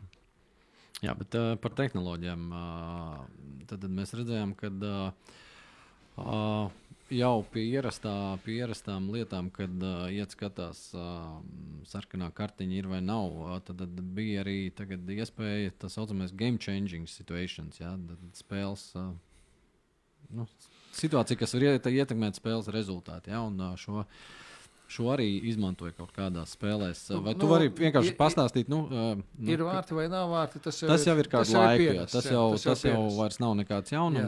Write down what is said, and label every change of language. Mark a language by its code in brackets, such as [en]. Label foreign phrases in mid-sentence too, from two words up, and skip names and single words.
[lv] Jā, bet par tehnoloģijām tad mēs redzējām, ka jau pie ierastām lietām, kad iet skatās sarkanā kartiņa ir vai nav, tad bija arī tagad iespēja tā saucamais [en] game changing situations, [lv] jā, spēles, situācija, kas var ietekmēt spēles rezultātu, jā, un šo arī izmantoja kaut kādās spēlēs. Vai tu vari vienkārši pastāstīt? Ir vārti vai nav vārti? Tas jau ir kādu laiku. Tas jau vairs nav nekāds jaunums.